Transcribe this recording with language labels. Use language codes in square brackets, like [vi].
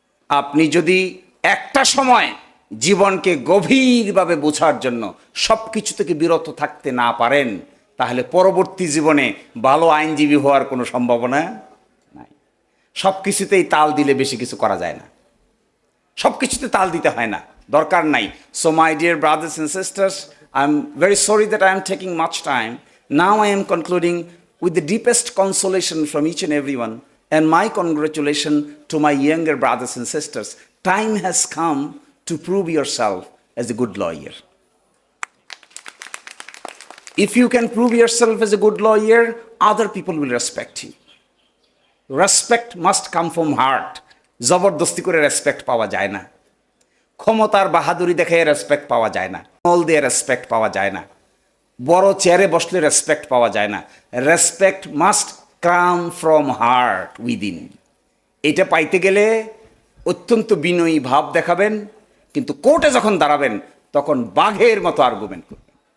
[bn] আপনি যদি একটা সময় জীবনকে গভীরভাবে বোঝার জন্য সবকিছু থেকে বিরত থাকতে না পারেন, তাহলে পরবর্তী জীবনে ভালো আইনজীবী হওয়ার কোনো সম্ভাবনা নাই। সব কিছুতেই তাল দিলে বেশি কিছু করা যায় না, সব কিছুতে তাল দিতে হয় না, দরকার নাই। [en] So my dear brothers and sisters, I am very sorry that I am taking much time. Now I am concluding with the deepest consolation from each and everyone, and my congratulations to my younger brothers and sisters. Time has come to prove yourself as a good lawyer. If you can prove yourself as a good lawyer, other people will respect you. Respect must come from heart. [bn] জবরদস্তি করে respect পাওয়া যায় না, ক্ষমতার বাহাদুরি দেখে respect পাওয়া যায় না, মল দিয়ে রেসপেক্ট পাওয়া যায় না, বড় চেয়ারে বসলে রেসপেক্ট পাওয়া যায় না। [en] Respect must come from heart within. [bn] এটা পাইতে গেলে অত্যন্ত বিনয়ী ভাব দেখাবেন, কিন্তু কোর্টে যখন দাঁড়াবেন তখন বাঘের মতো আর্গুমেন্ট করবেন।